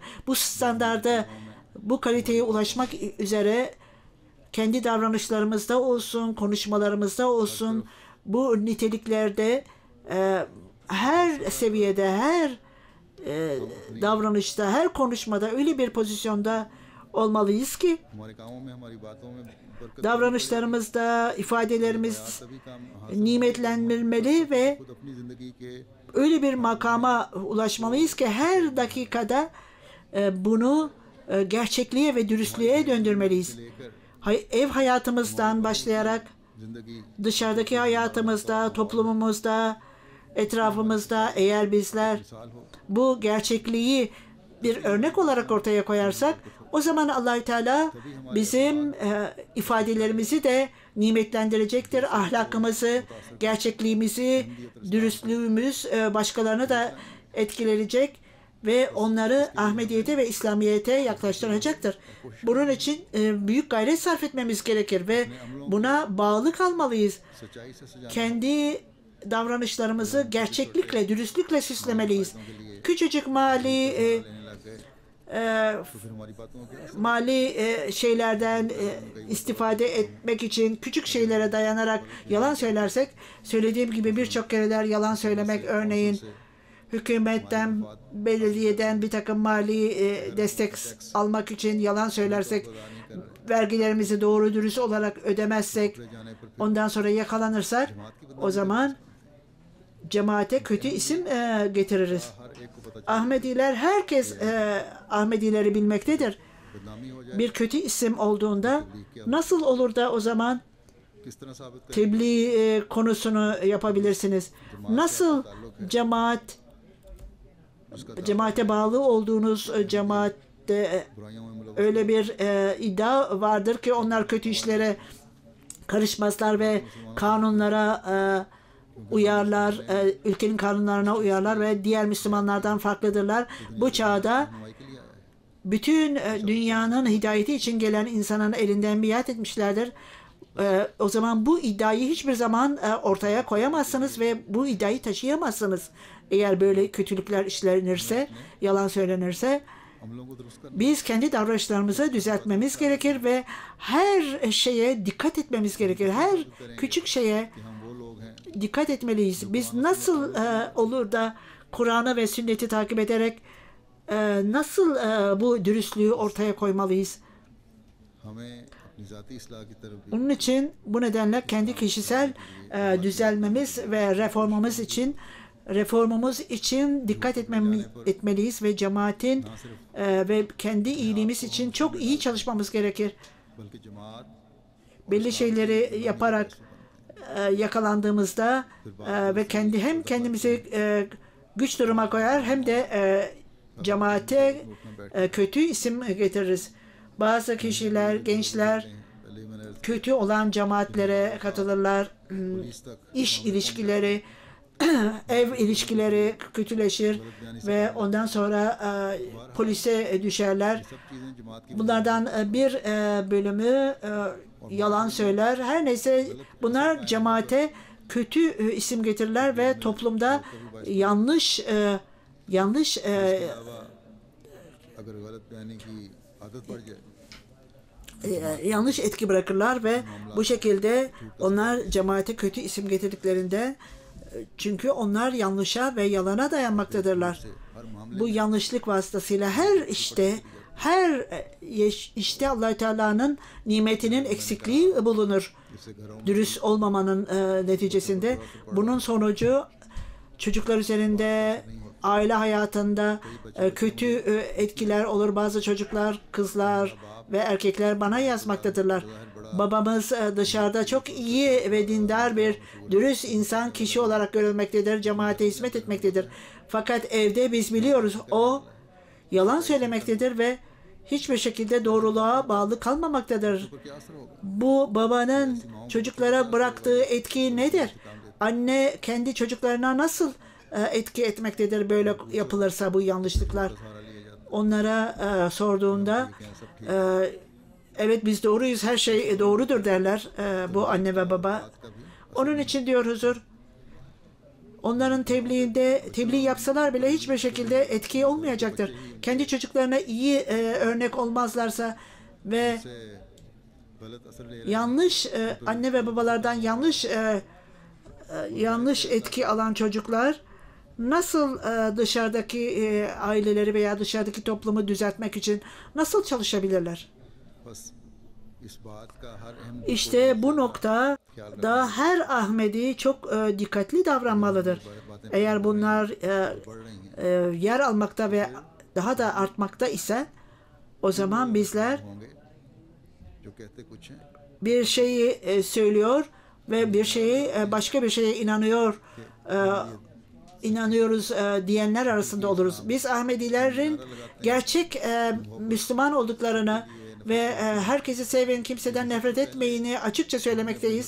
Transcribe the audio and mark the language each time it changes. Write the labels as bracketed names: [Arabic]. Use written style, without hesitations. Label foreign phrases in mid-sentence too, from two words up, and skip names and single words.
[Turkish] Bu standarda, bu kaliteye ulaşmak üzere kendi davranışlarımızda olsun, konuşmalarımızda olsun, bu niteliklerde her seviyede, her davranışta, her konuşmada öyle bir pozisyonda olmalıyız ki [Urdu] ہمارے کاموں میں ہماری باتوں میں برکت [Turkish] davranışlarımızda, ifadelerimiz [Urdu] تبھی کام حاصل [Turkish] nimetlenmeli ve [Urdu] خود اپنی زندگی کے [Turkish] öyle bir makama ulaşmalıyız ki her dakikada bunu gerçekliğe ve dürüstlüğe döndürmeliyiz. Ev hayatımızdan başlayarak [Urdu] जिंदगी [Turkish] dışarıdaki hayatımızda, toplumumuzda, etrafımızda eğer bizler [Urdu] سال ہو [Turkish] bu gerçekliği bir örnek olarak ortaya koyarsak o zaman Allahü Teala bizim ifadelerimizi de nimetlendirecektir. Ahlakımızı, gerçekliğimizi, dürüstlüğümüz başkalarına da etkileyecek ve onları Ahmediyete ve İslamiyete yaklaştıracaktır. Bunun için büyük gayret sarf etmemiz gerekir ve buna bağlı kalmalıyız. [Urdu] سچائی سے سجانے [Turkish] Kendi davranışlarımızı gerçeklikle, dürüstlükle süslemeliyiz. Küçücük mali [Urdu] لینے لگ گئے تو پھر ہماری باتوں کے [Turkish] mali şeylerden istifade etmek için küçük şeylere dayanarak yalan söylersek, söylediğim gibi birçok kereler yalan söylemek, örneğin hükümetten, belediyeden bir takım mali destek almak için yalan söylersek vergilerimizi doğru dürüst olarak ödemezsek, [Urdu] جانے پر پھر [Turkish] ondan sonra yakalanırsak, o zaman cemaate kötü isim getiririz. [Urdu] ہر ایک کو پتا [Turkish] Ahmediler, herkes Ahmedileri bilmektedir. [Urdu] بدنامی ہو جائے [Turkish] Bir kötü isim olduğunda nasıl olur da o zaman [Urdu] کس طرح ثابت کریں [Turkish] tebliğ konusunu yapabilirsiniz? Nasıl cemaate bağlı olduğunuz cemaatte [Urdu] برائیوں میں ملوث [Turkish] öyle bir iddia vardır ki onlar kötü işlere karışmazlar ve kanunlara uyarlar, ülkenin kanunlarına uyarlar ve diğer Müslümanlardan farklıdırlar. Bu çağda [Urdu] رہنمائی کے لیے آیا ہے [Turkish] bütün dünyanın hidayeti için gelen insanın elinden biat etmişlerdir. O zaman bu iddiayı hiçbir zaman ortaya koyamazsınız ve bu iddiayı taşıyamazsınız. Eğer böyle kötülükler işlenirse, yalan söylenirse, [Urdu] عملوں کو درست کرنا [Turkish] biz kendi davranışlarımızı düzeltmemiz gerekir ve her şeye dikkat etmemiz gerekir. Her küçük şeye [Urdu] کہ ہم وہ لوگ ہیں [Turkish] dikkat etmeliyiz. Biz nasıl olur da Kur'an'ı ve sünneti takip ederek nasıl bu dürüstlüğü ortaya koymalıyız? [Urdu] ہمیں اپنی ذاتی اصلاح کی طرف بھی [Turkish] Bunun için bu nedenle kendi kişisel düzelmemiz ve reformumuz için dikkat etmeliyiz ve cemaatin ve kendi iyiliğimiz için çok iyi çalışmamız gerekir. [Urdu] بلکہ جماعت [Turkish] Belli şeyleri yaparak yakalandığımızda ve hem kendimizi güç duruma koyar hem de cemaate kötü isim getiririz. Bazı kişiler, gençler [Urdu] پہلے ہی میں نے عرض [Turkish] kötü olan cemaatlere katılırlar. [Urdu] پولیس تک [Turkish] İş ilişkileri, ev ilişkileri kötüleşir ve ondan sonra polise düşerler. [Urdu] سب چیزیں جماعت کی [Turkish] Bunlardan bir bölümü yalan söyler. Her neyse bunlar cemaate kötü isim getirirler ve toplumda yanlış [Urdu] علاوہ اگر غلط بیانی کی عادت پڑ جائے [Turkish] yanlış etki bırakırlar ve bu şekilde onlar cemaate kötü isim getirdiklerinde çünkü onlar yanlışa ve yalana dayanmaktadırlar. [Urdu] ہر معاملے [Turkish] Bu yanlışlık vasıtasıyla her işte Allah Teala'nın nimetinin eksikliği bulunur. [Urdu] جس سے گھروں [Turkish] Dürüst olmamanın neticesinde bunun sonucu çocuklar üzerinde, aile hayatında kötü etkiler olur. Bazı çocuklar, kızlar ve erkekler bana yazmaktadırlar. Babamız dışarıda çok iyi ve dindar bir dürüst insan, kişi olarak görülmektedir, cemaate hizmet etmektedir. Fakat evde biz biliyoruz o yalan söylemektedir ve hiçbir şekilde doğruluğa bağlı kalmamaktadır. [Urdu] پر کیا اثر ہوگا [Turkish] Bu babanın çocuklara bıraktığı etki nedir? Anne kendi çocuklarına nasıl etki etmektedir böyle yapılırsa bu yanlışlıklar? [Urdu] سہارا لیا جاتا [Turkish] Onlara sorduğunda evet biz doğruyuz, her şey doğrudur derler bu anne ve baba. [Urdu] ہے کا بھی [Turkish] Onun için diyor huzur, onların tebliğ yapsalar bile hiçbir şekilde etki olmayacaktır. Kendi çocuklarına iyi örnek olmazlarsa ve [Urdu] سے غلط اثر لے رہے [Turkish] yanlış anne ve babalardan yanlış etki alan çocuklar nasıl dışarıdaki aileleri veya dışarıdaki toplumu düzeltmek için nasıl çalışabilirler? [Urdu] بس اس بات کا ہر اہم [Turkish] İşte bu noktada her Ahmedi çok dikkatli davranmalıdır. Eğer bunlar [Urdu] بڑھ رہی ہیں [Turkish] yer almakta ve daha da artmakta ise o zaman bizler [Urdu] ہوں گے جو کہتے کچھ ہیں [Turkish] bir şeyi söylüyor ve bir şeyi başka bir şeye inanıyoruz diyenler arasında oluruz. Biz Ahmedilerin gerçek Müslüman olduklarını ve herkesi sevin, kimseden nefret etmeyini açıkça söylemekteyiz.